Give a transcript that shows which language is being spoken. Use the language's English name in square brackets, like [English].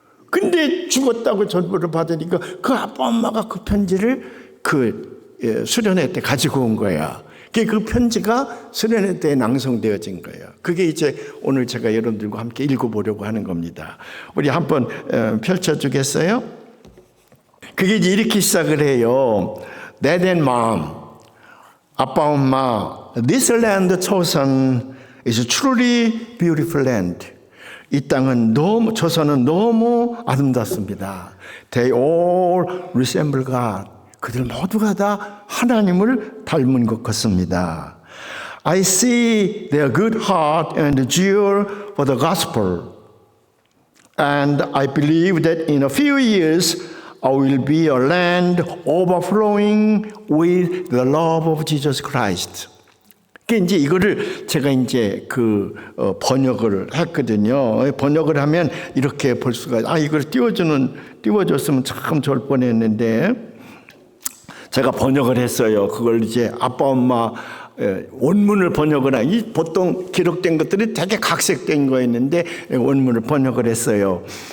[Korean] 근데 죽었다고 전보를 받으니까 그 아빠 엄마가 그 편지를 수련회 때 가지고 온 거야. 그 편지가 수련회 때 낭송되어진 거예요. 그게 이제 오늘 제가 여러분들과 함께 읽어보려고 하는 겁니다. 우리 한번 펼쳐주겠어요? 그게 이제 이렇게 시작을 해요. [English] Dad and Mom, [Korean] 아빠 엄마, [English] This land chosen is truly beautiful land. [Korean] 이 땅은 조선은 너무 아름답습니다. [English] They all resemble God. [Korean] 그들 모두가 다 하나님을 닮은 것 같습니다. [English] I see their good heart and zeal for the gospel. And I believe that in a few years I will be a land overflowing with the love of Jesus Christ. [Korean] 이제 이거를 제가 이제 번역을 했거든요. 번역을 하면 이렇게 볼 수가, 이걸 띄워줬으면 참 좋을 뻔했는데, 제가 번역을 했어요. 그걸 이제 아빠, 엄마, 원문을 번역을 보통 기록된 것들이 되게 각색된 거였는데, 원문을 번역을 했어요.